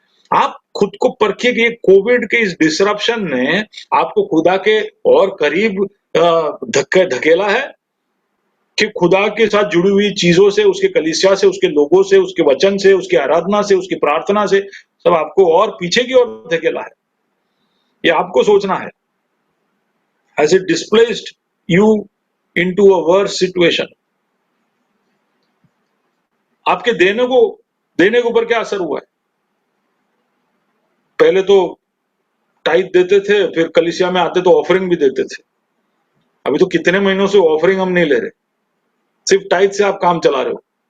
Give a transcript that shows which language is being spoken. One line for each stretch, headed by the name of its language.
Hindi: आप खुद को परखिए कि कोविड के इस डिसरप्शन ने आपको खुदा के और करीब धकेला है कि खुदा के साथ जुड़ी हुई चीजों से, उसके कलीसिया से, उसके लोगों से, उसके वचन से, उसकी आराधना से, उसकी प्रार्थना से सब आपको और पीछे की ओर धकेला है। ये आपको सोचना है।
English: Has it displaced you into a worse situation?
Hindi: आपके देने के ऊपर क्या असर हुआ है? पहले तो टाइप देते थे, फिर कलीसिया में आते तो ऑफरिंग भी देते थे। अभी तो कितने महीनों से ऑफरिंग हम नहीं ले रहे, सिर्फ टाइप से आप काम चला रहे हो।